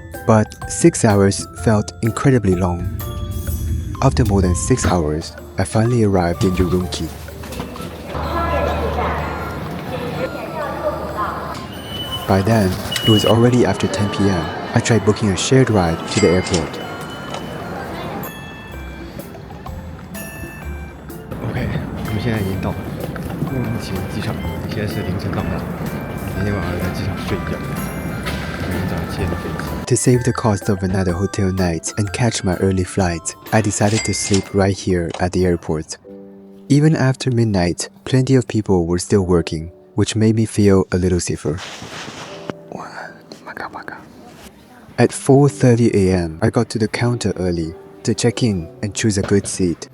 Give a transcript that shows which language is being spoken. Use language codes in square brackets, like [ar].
[en] But 6 hours felt incredibly long. After more than 6 hours, I finally arrived in Urumqi. By then, it was already after 10 p.m. I tried booking a shared ride to the airport. [zh] OK，我们现在已经到了乌鲁木齐机场，现在是凌晨到达。今天晚上在机场睡一觉，明天早上7点的飞机。 [en] To save the cost of another hotel night and catch my early flight, I decided to sleep right here at the airport. Even after midnight, plenty of people were still working, which made me feel a little safer. At 4:30 a.m., I got to the counter early to check in and choose a good seat.